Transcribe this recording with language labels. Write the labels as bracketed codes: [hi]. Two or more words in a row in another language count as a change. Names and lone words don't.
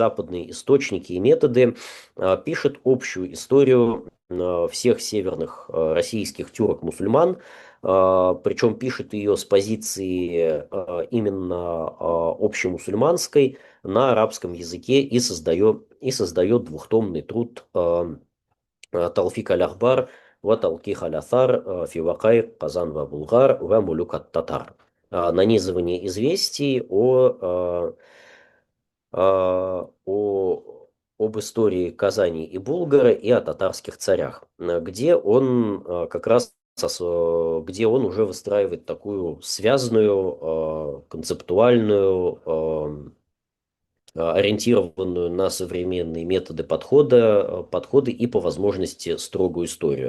[ru] западные источники и методы, пишет общую историю всех северных российских тюрок-мусульман, причем пишет ее с позиции именно общемусульманской на арабском языке и создает двухтомный труд Талфик аль-Ахбар ва Талких аль-Аthар фи Вакай Казан ва Булгар ва Мулюк ат-Татар. Нанизывание известий об истории Казани и Булгара и о татарских царях, где он как раз где он уже выстраивает такую связанную, концептуальную, ориентированную на современные методы подходы и по возможности строгую историю.